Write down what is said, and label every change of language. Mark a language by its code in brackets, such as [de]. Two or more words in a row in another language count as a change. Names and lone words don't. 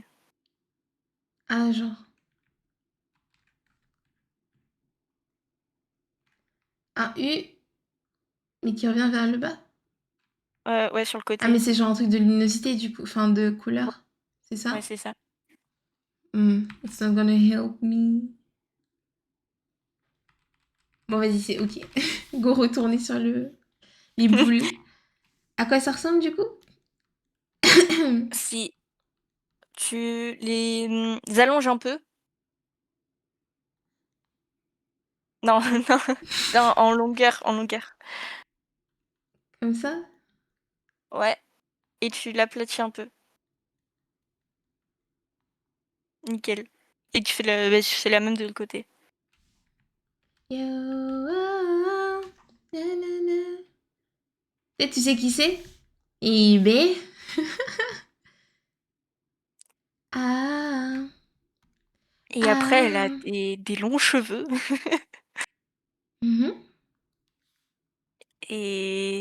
[fr] Ah, genre. Un U, mais qui revient vers le bas. Ouais, sur le Ah, mais côté. c'est genre un truc de luminosité, du coup. Enfin, de couleur. C'est Ouais, ça? c'est ça. [en] It's not gonna help me. [fr] Bon, vas-y, c'est ok. Go retourner sur les boules. À quoi ça ressemble, du coup? Si tu les allonges un peu. Non, non, non, en longueur, en longueur. Comme ça? Ouais. Et tu l'aplatis un peu. Nickel. Et tu fais la même de l'autre côté. Yo, oh, na, na, na. Et tu sais qui c'est? Et B. Ah. Et après, elle a Ah. des longs cheveux. Mhm. Et,